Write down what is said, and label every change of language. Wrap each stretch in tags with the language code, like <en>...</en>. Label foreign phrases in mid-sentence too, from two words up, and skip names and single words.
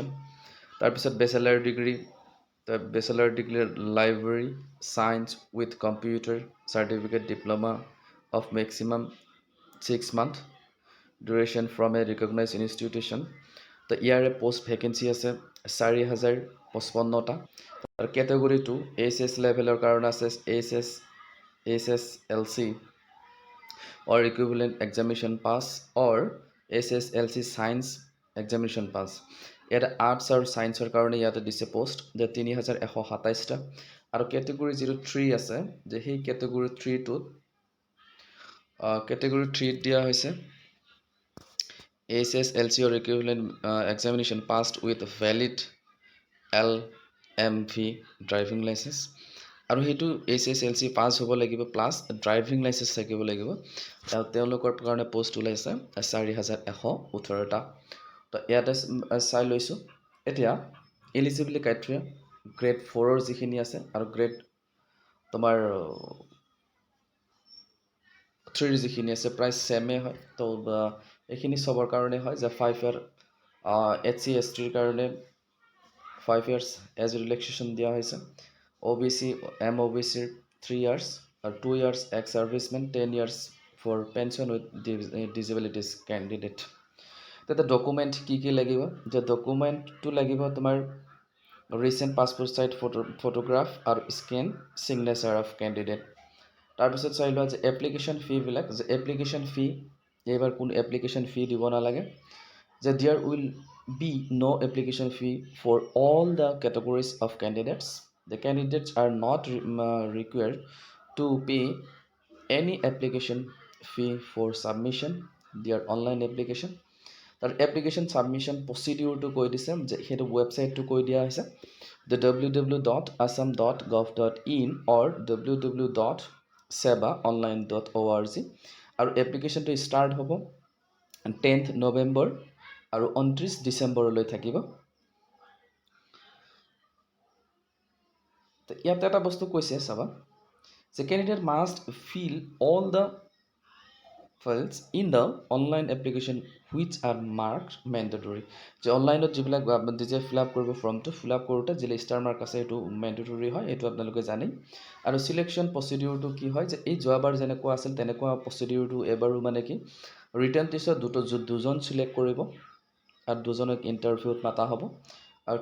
<en>তাৰপিছত Bachelor degree library science with computer certificate diploma of maximum 6 month duration from a recognised institution.</en> <as>তো ইয়াৰে পোষ্ট ভেকেঞ্চি আছে 4055টা। আৰু কেটেগৰী 2 HS লেভেলৰ কাৰণে আছে</as> <en>HSLC or equivalent examination pass or HSLC science examination pass।</en> <as>ইয়াতে আৰ্টছ আৰু ছায়েন্সৰ কাৰণে ইয়াতে দিছে পোষ্ট যে 3127টা। আৰু কেটেগৰী 3 আছে, যে সেই কেটেগৰী 3টোত কেটেগৰী 3ত দিয়া হৈছে</as> <en>HSLC or equivalent examination passed with valid LMV</en> <as>ড্ৰাইভিং লাইচেন্স। আৰু সেইটো HSLC পাছ হ'ব লাগিব প্লাছ ড্ৰাইভিং লাইচেন্স থাকিব লাগিব। তেওঁলোকৰ কাৰণে পোষ্ট ওলাইছে 4118টা। তো ইয়াতে চাই লৈছোঁ। এতিয়া</as> <en>eligibility criteria</en> <as>গ্ৰেড 4ৰ যিখিনি আছে আৰু গ্ৰেড তোমাৰ 3ৰ যিখিনি আছে প্ৰায় ছেমে হয়। তো এইখিনি চবৰ কাৰণে হয় যে 5 year SC STৰ কাৰণে 5 years</as> <en>age relaxation</en> <as>দিয়া হৈছে।</as> <en>OBC MOBCৰ 3 years আৰু 2 years ex servicemen, 10 years for pension with disabilities candidate।</en> <as>তাতে ডকুমেণ্ট কি লাগিব, যে ডকুমেণ্টটো লাগিব তোমাৰ</as> <en>recent passport size photograph</en> <as>আৰু</as> <en>scan signature of candidate.</en> <as>তাৰপিছত চাই লোৱা যে এপ্লিকেশ্যন ফিবিলাক, যে</as> <en>application fee</en> <as>এইবাৰ কোনো</as> <en>application fee</en> <as>দিব নালাগে, যে</as> <en>There will be no application fee for all the categories of candidates. The candidates are not required to pay any application fee for submission their online application.</en> <as>তাৰ এপ্লিকেশ্যন ছাবমিশ্যন প্ৰচিডিউৰটো কৈ দিছে, যে সেইটো ৱেবছাইটটো কৈ দিয়া হৈছে the www.assam.gov.in or www.sebaonline.org। আৰু এপ্লিকেশ্যনটো ষ্টাৰ্ট হ'ব 10th November আৰু 29 ডিচেম্বৰলৈ থাকিব। তো ইয়াতে এটা বস্তু কৈছে চাবা, যে</as> <en>Candidate must fill all the fields in the online application which are marked mandatory</en> <as>যে অনলাইনত যিবিলাক যে</as> <en>fill up</en> <as>কৰিব ফৰ্মটো</as> <en>fill up</en> <as>কৰোঁতে যিলে</as> <en>star mark</en> <as>আছে এইটো মেণ্ডেটৰী হয় এইটো আপোনালোকে জানেই আৰু চিলেকশ্যন প্ৰচিডিউৰটো কি হয় যে এই যোৱাবাৰ যেনেকুৱা আছিল তেনেকুৱা প্ৰচিডিউৰটো এবাৰো মানে কি ৰিটাৰ্ণ টেষ্টত দুজন চিলেক্ট কৰিব আৰু দুজনক ইণ্টাৰভিউত মাতা হ'ব আৰু</as>